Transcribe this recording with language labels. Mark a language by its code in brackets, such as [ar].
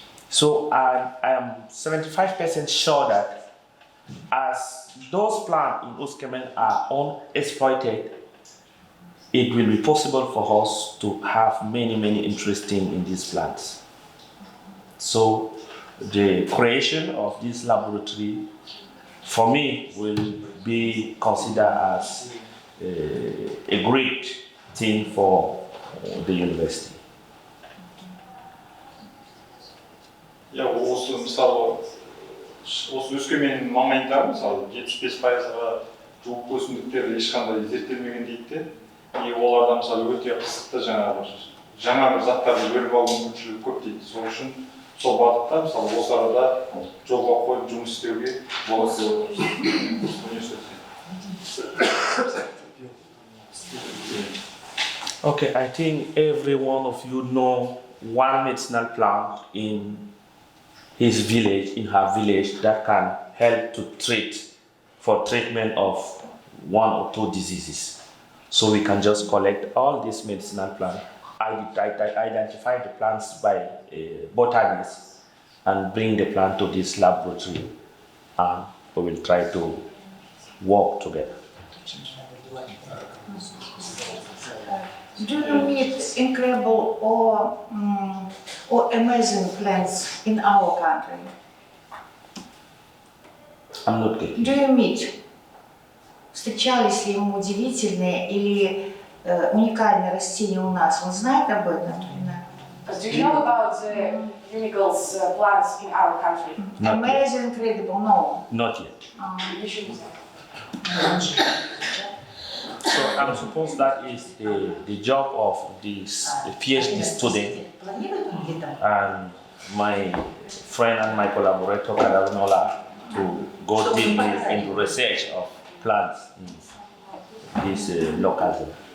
[en] So I am 75% sure that as those plants in Uskemen are unexploited, it will be possible for us to have many interesting in these plants. So the creation of this laboratory, for me, will be considered as a great thing for the university. [kk] Ja, осы мысалы осы Өскемен маңайында мысалы 75%-ға жуық өсімдіктер ешқандай зерттелмеген дейді де, и оларда мысалы өте қысықты жаңа бір заттарды бөліп алу мүмкіншілігі көп дейді. Сол үшін сол бағытта мысалы осы арада жолға қойып жұмыс істеуге болады деп отырмыз. [en] Okay, I think every one of you know one medicinal plant in his village, in her village, that can help to treat for treatment of one or two diseases. So we can just collect all these medicinal plants, identify the plants by botanists, and bring the plant to this laboratory, and we will try to work together. Do you meet incredible or amazing plants in our country? I'm not getting. Do you meet? [ru] Встречались ли ему удивительные или уникальные растения у нас? Он знает об этом? [en] Do you know about the unique plants in our country? Not Amazing, incredible, no. Not yet. You should know. So I suppose that is the job of this PhD student and my friend and my collaborator Karanola to go deeply into research of plants in this local zone.